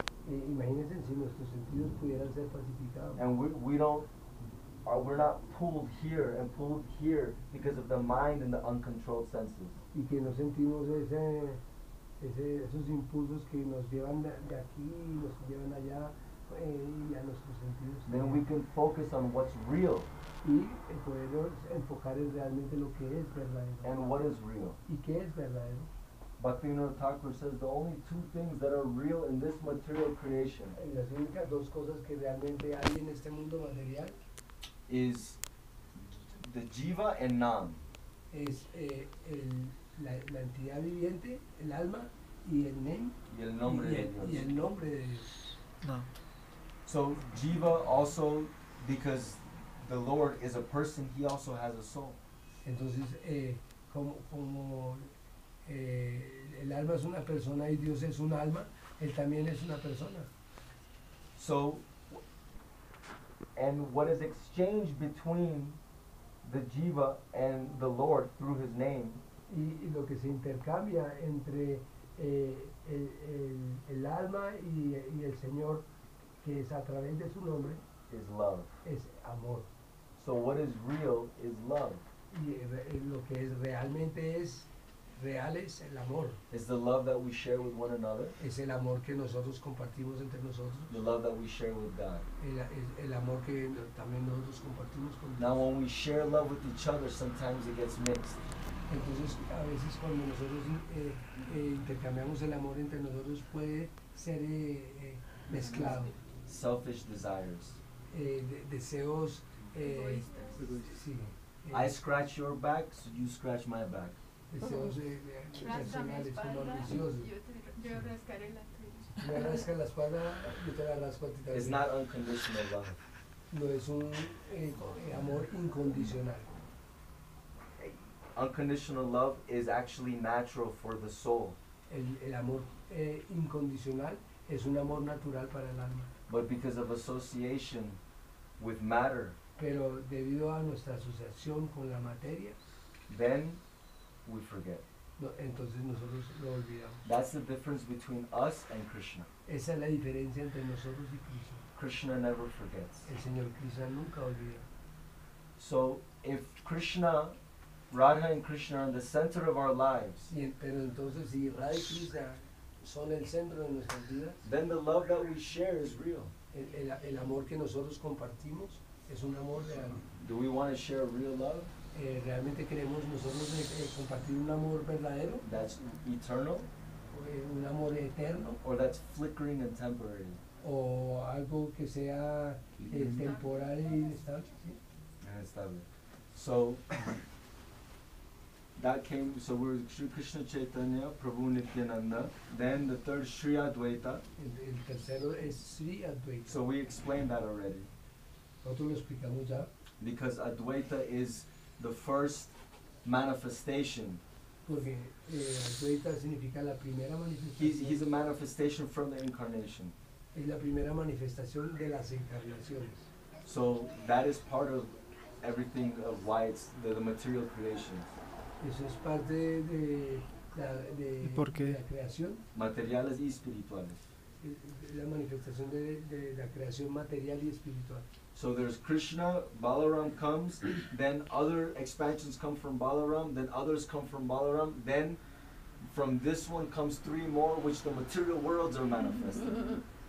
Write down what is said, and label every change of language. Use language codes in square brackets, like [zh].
[es] Imagínense si nuestros sentidos pudieran ser pacificados. [en] And we're not pulled here and pulled here because of the mind and the uncontrolled senses. [es] Y que no sentimos esos impulsos que nos llevan de aquí y nos llevan allá y a nuestros sentidos. [en] Then we can focus on what's real. [es] Y poder enfocar en realmente lo que es verdadero. [en] And what is real? [es] ¿Y qué es verdadero? [en] Bhaktivinoda Thakur says the only two things that are real in this material creation [es] Las únicas dos cosas que realmente hay en este mundo material [en] is the jiva and nam. [es] es la entidad viviente, el alma y el nem Y el nombre de y Dios. el nombre de Dios. [en] So jiva also, because the Lord is a person, he also has a soul. [es] Entonces, como el alma es una persona y Dios es un alma, él también es una persona. [en] So, and what is exchanged between the jiva and the Lord through his name [es] Y lo que se intercambia entre el alma y el Señor, que es a través de su nombre, [en] is love. [es] es amor. [en] So what is real is love. [es] Y lo que es realmente real es el amor. [en] It's the love that we share with one another, [es] Es el amor que nosotros compartimos entre nosotros. [en] the love that we share with God. [es] El amor que también nosotros compartimos con [en] Now [es] Dios. [en] when we share love with each other, sometimes it gets mixed. [es] Entonces, a veces cuando nosotros intercambiamos el amor entre nosotros puede ser mezclado. [en] Selfish desires. [es] Deseos Egoístas. sí, [en] I scratch your back, so you scratch my back. [es] deseos personales, como ambiciosos. Yo rascaré la tuya. Me rasca la espalda, yo te la rasco a ti [en] It's [es] también. [en] not unconditional love. [es] No es un amor incondicional. [en] Unconditional love is actually natural for the soul. [es] El amor incondicional es un amor natural para el alma. [en] But because of association with matter, [es] Pero debido a nuestra asociación con la materia, [en] then we forget. [es] entonces nosotros lo olvidamos. [en] That's the difference between us and Krishna. [es] Esa es la diferencia entre nosotros y Krishna. [en] Krishna never forgets. [es] El Señor Krishna nunca olvida. [en] So if Krishna, Radha and Krishna are in the center of our lives, [es] Pero entonces si Radha y Krishna son el centro de nuestras vidas, [en] then the love that we share is real. [es] el amor que nosotros compartimos es un amor real. [en] Do we want to share real love [es] Realmente queremos nosotros compartir un amor verdadero, [en] that's eternal, [es] un amor eterno, [en] or that's flickering and temporary? [es] o algo que sea temporal e inestable. ¿Sí? [en] And it's that way. So that came, so we're Sri Krishna Chaitanya, Prabhu Nityananda, then the third Sri Advaita. [es] El tercero es Sri Advaita. [en] So we explained that already, [es] Nosotros lo explicamos ya, [en] because Advaita is the first manifestation. [es] porque Advaita significa la primera [en] He's a [es] manifestación, [en] manifestation from the incarnation. [es] es la primera manifestación de las encarnaciones. [en] So that is part of everything of why it's the material creation. [es] Eso es parte de ¿Por qué? la creación, Materiales y espirituales. la manifestación de la creación material y espiritual. [en] So there's Krishna, Balaram comes, then other expansions come from Balaram, then others come from Balaram, then from this one comes three more, which the material worlds are manifested.